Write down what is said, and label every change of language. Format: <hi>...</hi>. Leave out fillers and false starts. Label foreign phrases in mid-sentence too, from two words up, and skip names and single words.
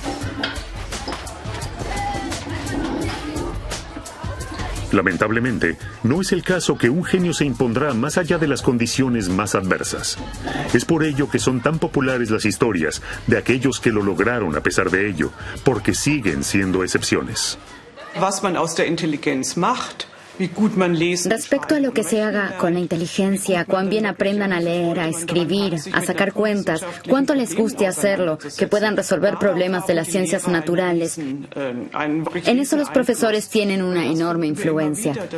<es>Lamentablemente, no es el caso que un genio se impondrá más allá de las condiciones más adversas. Es por ello que son tan populares las historias de aquellos que lo lograron a pesar de ello, porque siguen siendo excepciones.</es> <de>Was man aus der Intelligenz macht.</de> <es>Respecto a lo que se haga con la inteligencia, cuán bien aprendan a leer, a escribir, a sacar cuentas, cuánto les guste hacerlo, que puedan resolver problemas de las ciencias naturales. En eso los profesores tienen una enorme influencia.</es>